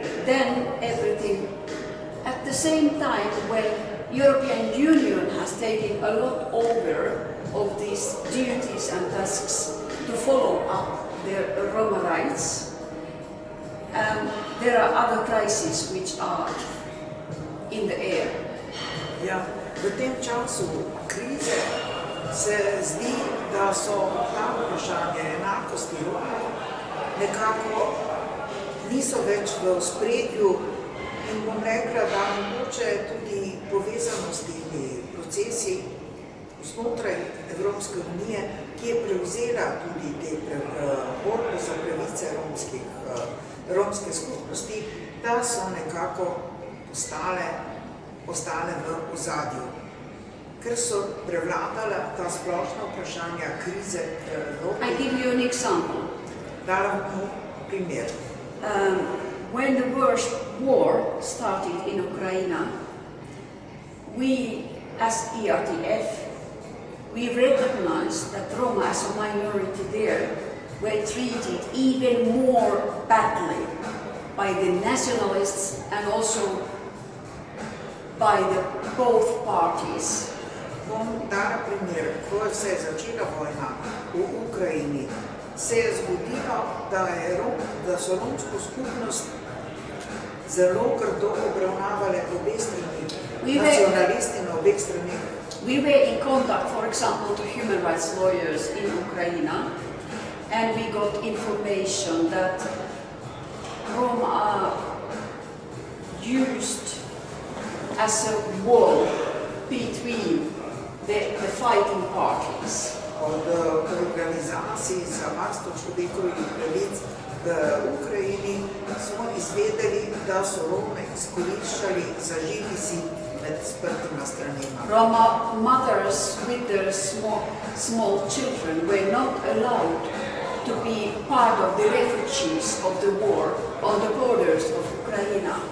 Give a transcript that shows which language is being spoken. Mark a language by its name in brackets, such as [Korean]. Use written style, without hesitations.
[English] Then everything, at the same time when European Union has taken a lot over of these duties and tasks to follow up the Roma rights, there are other crises which are in the air. [Slovenian] Ja, v tem času krize se zdi, da so ta vprašanja enakosti Romov nekako niso več v ospredju in bom rekla, da mogoče tudi povezanosti procesi znotraj Evropske unije, ki je prevzela tudi te borbe za pravice romske skupnosti, da so nekako ostale v ozadju. ker so prevladala ta splošna vprašanja krize v Evropi. [English] I give you an example. [Slovenian] Dala mu primer. [English] When the worst war started in Ukraine, we, as ERTF, we recognized that Roma as a minority there were treated even more badly by the nationalists and also by the both parties. [Slovenian] Bom dala primer, ko se je začela vojna v Ukrajini, se je zgodilo, da so romsko skupnost zelo grdo obravnavale obe strani, nacionalisti na obeh stranih. [English] We were in contact, for example, to human rights lawyers in Ukraine, and we got information that Roma are used as a wall between the fighting parties. [Slovenian] Od organizacij za varstvo človekovih pravic v Ukrajini smo izvedeli, da so Rome izkoriščali za živi zid med sprtima stranima. [English] Roma mothers with their small children were not allowed to be part of the refugees of the war on the borders of Ukraine.